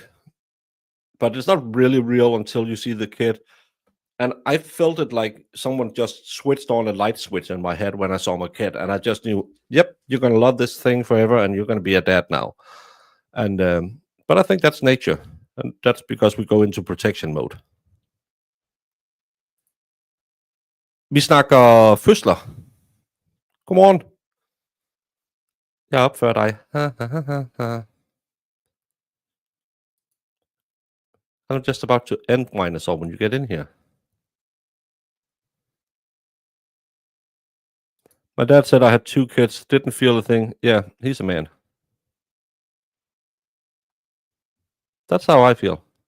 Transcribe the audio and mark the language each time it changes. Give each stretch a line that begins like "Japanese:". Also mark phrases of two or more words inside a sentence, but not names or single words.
English: But it's not really real until you see the kid. And I felt it like someone just switched on a light switch in my head when I saw my kid, and I just knew, yep, you're gonna love this thing forever, and you're gonna be a dad now. And but I think that's nature, and that's because we go into protection mode.
Danish: Vi snakker fødsler. Godmorgen. Jeg er op før dig.
English: I'm just about to end mine all when you get in here. My dad said I had 2 kids, didn't feel a thing. Yeah, he's a man. That's how I feel.